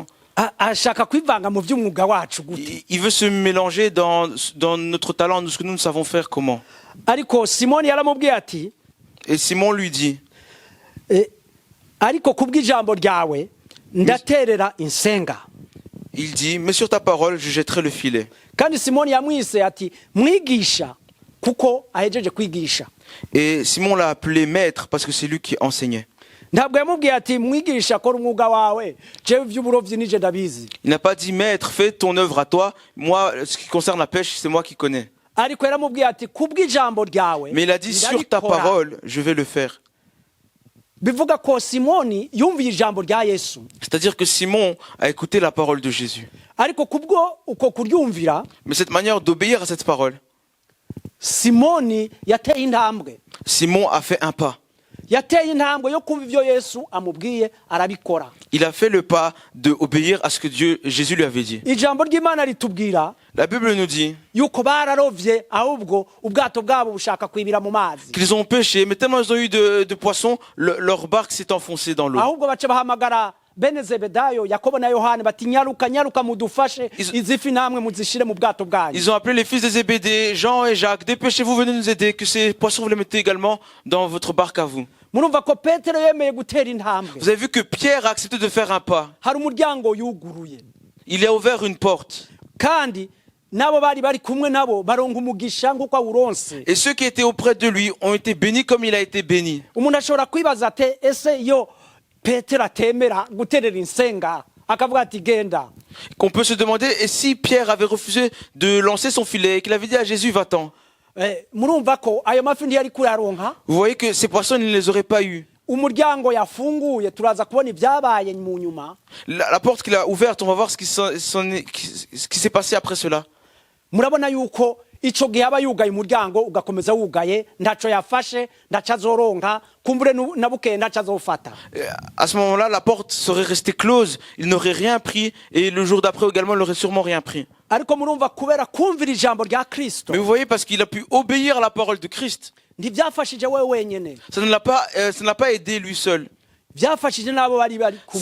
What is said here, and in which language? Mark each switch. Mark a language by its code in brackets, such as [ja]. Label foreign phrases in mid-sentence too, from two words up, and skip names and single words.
[rn] Ashaka kwivanga mu by'umwuga wacu gute. [fr] Il veut se mélanger dans notre talent, de ce que nous savons faire comment. [rn] Ariko Simoni yaramubwiye ati, [fr] et Simon lui dit, [rn] ariko kubw'ijambo ryawe ndaterera insenga. [fr] Il dit, mais sur ta parole, je jetterai le filet. [rn] Kandi Simoni yamwise ati mwigisha kuko ahejeje kwigisha. [fr] Et Simon l'a appelé maître parce que c'est lui qui enseignait. [rn] Ntabwo yamubwiye ati mwigisha kora umwuga wawe jewe by'uburovyi nije ndabizi. [fr] Il n'a pas dit maître, fais ton œuvre à toi. Moi, ce qui concerne la pêche, c'est moi qui connais. [rn] Ariko yaramubwiye ati kubw'ijambo ryawe. [fr] Mais il a dit sur ta parole, je vais le faire. [rn] Bivuga ko Simoni yumviye ijambo rya Yesu. [fr] C'est-à-dire que Simon a écouté la parole de Jésus. [rn] Ariko kubwo uko kuryumvira, [fr] mais cette manière d'obéir à cette parole, [rn] Simoni yateye intambwe. [fr] Simon a fait un pas. [rn] Yateye intambwe yo kumva ivyo Yesu amubwiye arabikora. [fr] Il a fait le pas de obéir à ce que Jésus lui avait dit. [rn] Ijambo ry'Imana ritubwira, [fr] la Bible nous dit [rn] yuko bararovye ahubwo ubwato bwabo bushaka kwibira mu mazi. [fr] Qu'ils ont pêché, mais tellement ils ont eu de poissons, leur barque s'est enfoncée dans l'eau. [rn] Ahubwo baca bahamagara bene Zebedayo, Yakobo na Yohane bati nyaruka mudufashe izifi namwe muzishire mu bwato bwanyu. [fr] Ils ont appelé les fils de Zébédée, Jean et Jacques, dépêchez-vous, venez nous aider, que ces poissons vous les mettez également dans votre barque à vous. [rn] Murumva ko Petero yemeye gutera intambwe. [fr] Vous avez vu que Pierre a accepté de faire un pas. [rn] Hari umuryango yuguruye. [fr] Il a ouvert une porte. [rn] Kandi nabo bari kumwe nabo baronka umugisha nguko awuronse. [fr] Et ceux qui étaient auprès de lui ont été bénis comme il a été béni. [rn] Umuntu ashobora kwibaza ate ese yo Petero atemera guterera insenga akavuga ati genda. [fr] Qu'on peut se demander, et si Pierre avait refusé de lancer son filet et qu'il avait dit à Jésus, va-t'en. [rn] Murumva ko ayo mafi ntiyari kuyaronka. [fr] Vous voyez que ces poissons, il ne les aurait pas eu. [rn] Umuryango yafunguye turaza kubona ibyabaye mu nyuma. [fr] La porte qu'il a ouverte, on va voir ce qui s'est passé après cela. [rn] Murabona yuko ico gihe aba yugaye umuryango ugakomeza wugaye ndaco yafashe ndaca azoronka kumbure nabuke ndaca azofata. [fr] À ce moment-là, la porte serait restée close, il n'aurait rien pris et le jour d'après également, il n'aurait sûrement rien pris. [rn] Ariko murumva kubera kumvira ijambo rya Kristo. [fr] Mais vous voyez, parce qu'il a pu obéir à la parole de Christ. [rn] Ntibyafashije wewe wenyene. [fr] Ça ne l'a pas aidé lui seul. [rn] Byafashije nabo bari kumwe.